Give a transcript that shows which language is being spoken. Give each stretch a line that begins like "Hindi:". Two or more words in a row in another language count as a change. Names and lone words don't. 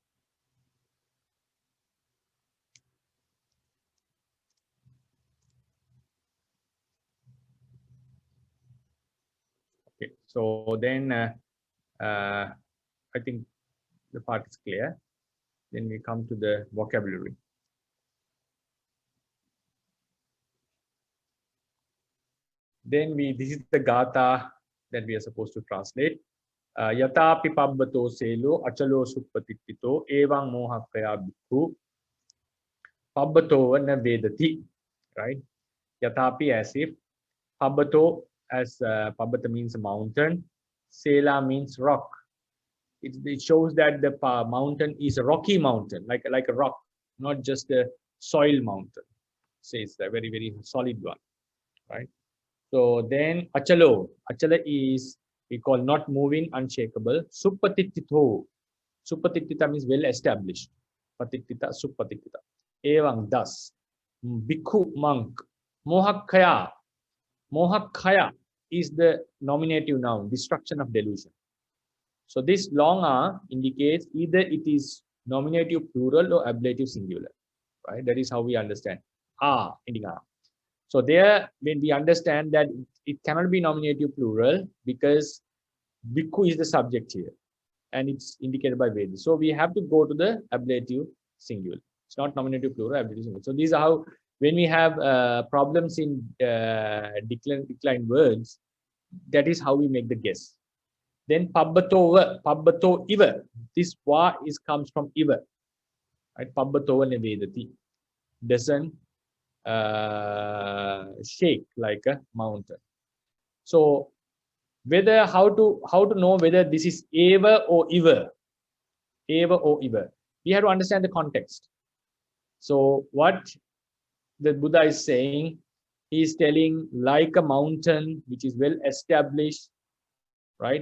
English: Okay, so then I think the part is clear. Then we come to the vocabulary. Then this is the Gatha that we are supposed to translate.
Pali: Yatapi pabbato selo achalo suppatitito evang mohakaya bhikkhu pabbato na vedati.
English: Right? Yatapi as if, pabbato as pabbata means mountain, sela means rock. It shows that the mountain is a rocky mountain, like a rock, not just a soil mountain. So it's a very, very solid one, right? So then achala is, we call not moving, unshakable. Suppatitito means well established.
Pali: Patitita, suppatitita. Evang, thus.
English: Bhikkhu, monk. Mohakkaya is the nominative noun, destruction of delusion. So this long A indicates either it is nominative plural or ablative singular, right? That is how we understand ending A. So there, when we understand that it cannot be nominative plural because bhikkhu is the subject here, and it's indicated by Veda. So we have to go to the ablative singular. It's not nominative plural, ablative singular. So these are how, when we have problems in decline words, that is how we make the guess. Then
Pali: pabbato iva.
English: This wa comes from iva.
Pali: Right? Pabbato nevedati.
English: Doesn't shake like a mountain. So whether how to know whether this is eva or iva. Eva or iva. We have to understand the context. So what the Buddha is saying, he is telling like a mountain which is well established, right?